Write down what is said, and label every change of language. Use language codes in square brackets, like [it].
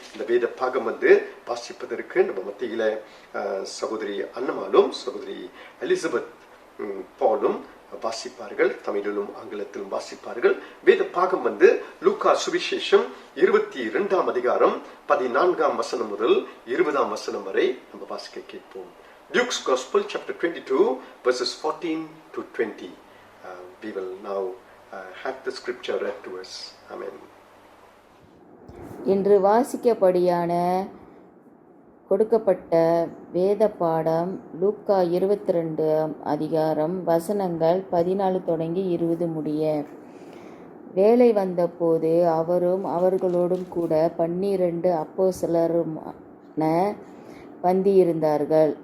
[ta] இந்த வேத பாகம் வாசிப்பதற்கு நம்ம மத்தியில சகோதரி அன்னமாலும் சகோதரி எலிசபெத் பாலும் வாசிப்பார்கள். தமிழிலும் ஆங்கிலத்திலும் வாசிப்பார்கள். வேத பாகம் லூக்கா சுவிசேஷம் 22ஆம் அதிகாரம் 14ஆம் வசனம் முதல் 20ஆம் வசனம் வரை நம்ம வாசிக்க கேட்போம். [en] Luke's Gospel, chapter 22, verses 14 to 20. We will now have the scripture read to us. Amen. [ta] இன்று வாசிக்கப்படியான கொடுக்கப்பட்ட வேத பாடம் லூக்கா 22ஆம் அதிகாரம் வசனங்கள் 14 தொடங்கி 20 முடிய. வேலை வந்தபோது அவரும் அவர்களோடும் கூட 12 அப்போஸ்தலருமான பந்தியிருந்தார்கள்.